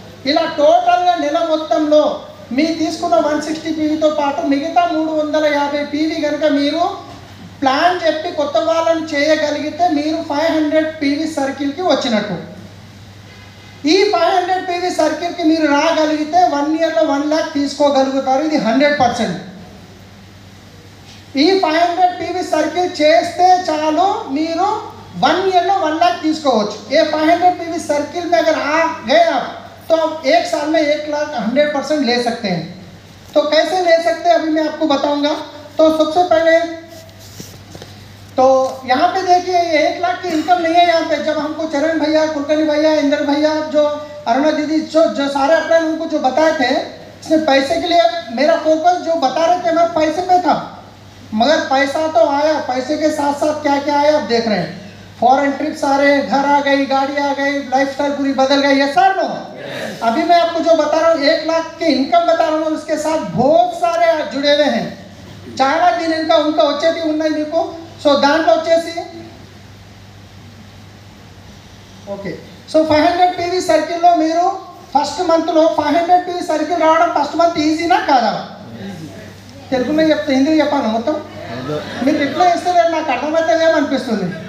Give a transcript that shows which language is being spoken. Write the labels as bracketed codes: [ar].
[te] ఇలా టోటల్గా నెల మొత్తంలో మీ తీసుకున్న 160 PVతో పాటు మిగతా 350 PV కనుక మీరు ప్లాన్ చెప్పి కొత్త వాళ్ళని చేయగలిగితే మీరు 500 PV సర్కిల్కి వచ్చినట్టు. ఈ 500 PV సర్కిల్కి మీరు రాగలిగితే 1 ఇయర్లో 1,00,000 తీసుకోగలుగుతారు. ఇది 100%. ఈ 500 PV सर्किल చేస్తే చాలు మీరు [hi] 1 ईयर में 1 लाख [te] తీసుకోవచ్చు. [hi] ये 500 PV सर्किल में अगर आ गए आप तो आप 1 साल में 1 लाख 100% ले सकते हैं. तो कैसे ले सकते हैं अभी मैं आपको बताऊंगा। तो सबसे पहले तो यहाँ पे देखिए ये 1 लाख की इनकम नहीं है यहाँ पे। जब हमको चरण भैया, कुलकर्णी भैया, इंद्र भैया, जो अरुणा दीदी, जो सारे अपने उनको जो बताए थे, इसमें पैसे के लिए मेरा फोकस जो बता रहे थे मेरा पैसे पे था, मगर पैसा तो आया, पैसे के साथ साथ क्या क्या आया आप देख रहे हैं। फॉरेन ट्रिप्स आ रहे हैं, घर आ गई, गाड़ी आ गई, लाइफस्टाइल पूरी बदल गई। Yes sir no? अभी मैं आपको जो बता रहा हूँ 1 लाख की इनकम बता रहा हूँ, उसके साथ बहुत सारे जुड़े हुए हैं। [te] చాలా [hi] दिन इनका उनका [te] వచ్చేటి ఉన్నాయి మీకు। సో దాంట్లో వచ్చేసి ఓకే, సో 500 పీవీ సర్కిల్లో మీరు ఫస్ట్ మంత్లో 500 పీవీ సర్కిల్ రావడం ఫస్ట్ మంత్ ఈజీనా కాదా? తెలుగులో చెప్తే హిందీ చెప్పాను మొత్తం, మీరు రిప్లై ఇస్తలేరు, నాకు అర్థమవుతుందేమనిపిస్తుంది।